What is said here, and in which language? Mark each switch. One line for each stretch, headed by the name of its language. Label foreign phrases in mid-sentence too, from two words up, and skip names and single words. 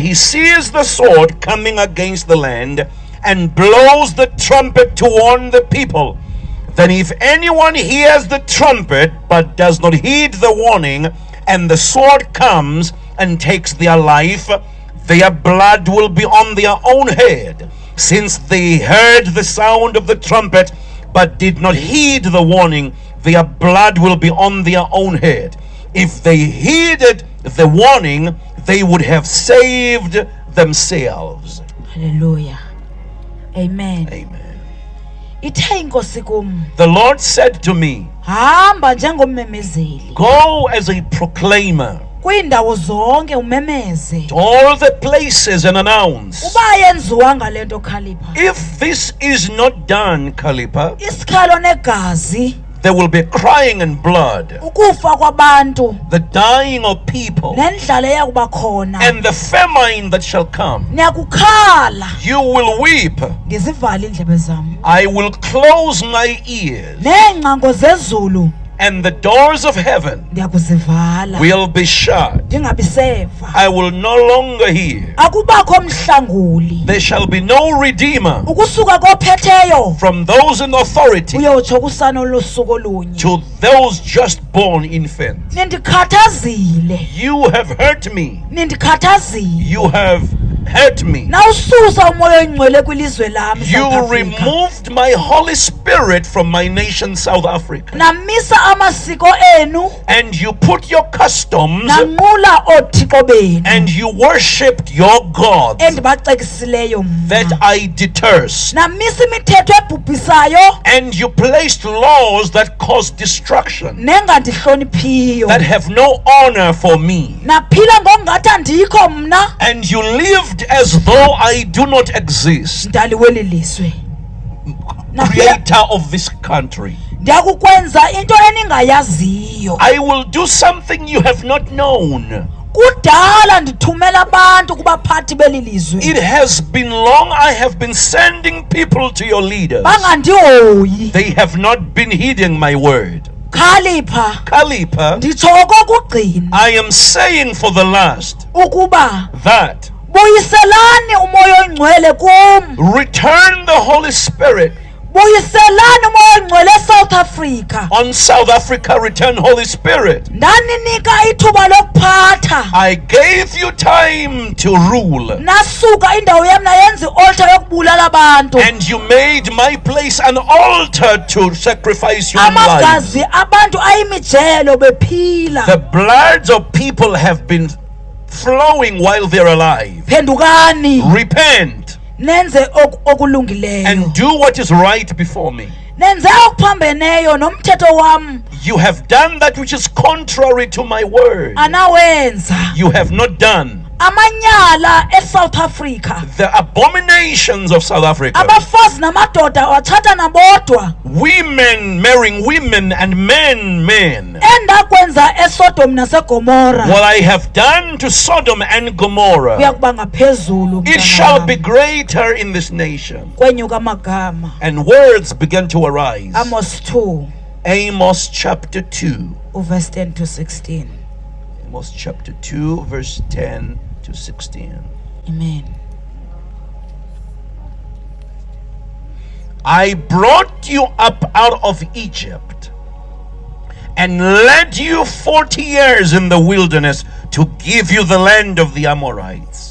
English: he sees the sword coming against the land and blows the trumpet to warn the people, then if anyone hears the trumpet but does not heed the warning, and the sword comes and takes their life, their blood will be on their own head, since they heard the sound of the trumpet but did not heed the warning. Their blood will be on their own head. If they heeded the warning, they would have saved themselves. Hallelujah. Amen. Amen.
Xhosa: Ithe inkosi kum,
English: The Lord said to me,
Xhosa: hamba njengommemezeli
English: go as a proclaimer
Xhosa: kwiindawo zonke umemeze.
English: to all the places and announce.
Xhosa: Uba yenziwanga le nto Khalipha,
English: If this is not done, Kalipa,
Xhosa: isikhalo negazi,
English: there will be crying and blood,
Xhosa: ukufa kwabantu
English: the dying of people,
Xhosa: nendlala eyakuba khona.
English: and the famine that shall come.
Xhosa: Niyakukhala,
English: You will weep.
Zulu: ngizivale indlebe zami.
English: I will close my ears,
Xhosa: Neengcango zezulu
English: and the doors of heaven
Xhosa: ndiyakuzivala.
English: will be shut.
Xhosa: Ndingabiseva.
English: I will no longer hear.
Xhosa: Akubakho mhlanguli.
English: There shall be no redeemer
Xhosa: Ukusuka kophetheyo
English: from those in authority
Xhosa: uyotsho kusana olusuku olunye.
English: to those just born infants.
Xhosa: Nindikhathazile.
English: You have hurt me.
Xhosa: Nindikhathazile.
English: You have hurt me.
Xhosa: nawususa umoya oyingcwele kwilizwe lami
English: You South Africa, removed my Holy Spirit from my nation, South Africa.
Xhosa: namisa amasiko enu
English: And you put your customs
Xhosa: nanqula oothixo benu
English: and you worshipped your gods
Xhosa: endibacekisileyo
English: that
Xhosa: mna,
English: I detest.
Xhosa: namisa imithetho ebhubhisayo
English: And you placed laws that cause destruction,
Xhosa: nengandihloniphiyo,
English: that have no honor for me.
Xhosa: naphila ngokungathi andikho mna,
English: And you lived as though I do not exist,
Xhosa: mdali weli lizwe. Naphila
English: creator of this country.
Xhosa: ndiyakukwenza into eningayaziyo.
English: I will do something you have not known.
Xhosa: Kudala ndithumela abantu kubaphathi beli lizwe,
English: It has been long I have been sending people to your leaders.
Xhosa: bangandihoyi.
English: They have not been heeding my word. Khalipha Kalipa,
Xhosa: nditsho okokugcina
English: I am saying for the last
Xhosa: ukuba
English: that
Xhosa: buyiselani umoya oyingcwele kum,
English: return the Holy Spirit
Xhosa: buyiselani umoya oyingcwele eSouth Africa.
English: on South Africa. Return Holy Spirit.
Xhosa: Ndaninika ithuba lokuphatha,
English: I gave you time to rule,
Xhosa: nasuka indawo yam nayenza i-altar yokubulala abantu,
English: and you made my place an altar to sacrifice your life.
Xhosa: amagazi abantu ayimijelo bephila.
English: The bloods of people have been flowing while they're alive.
Xhosa: Phendukani
English: Repent
Xhosa: nenze okulungileyo,
English: and do what is right before me.
Xhosa: nenze okuphambeneyo nomthetho wam
English: You have done that which is contrary to my word.
Xhosa: anawenza.
English: You have not done
Xhosa: Amanyala eSouth Africa,
English: the abominations of South Africa.
Xhosa: abafazi namadoda wathatha nabodwa,
English: Women marrying women and men.
Xhosa: endakwenza eSodom naseGomora
English: What I have done to Sodom and Gomorrah,
Xhosa: kuyakuba ngaphezulu
English: it shall be greater in this nation.
Xhosa: kwenyuka amagama.
English: And words began to arise. Amos 2 Amos chapter 2. verse 10 to 16. Amos chapter 2, verse 10 to 16. Amen. I brought you up out of Egypt and led you 40 years in the wilderness to give you the land of the Amorites.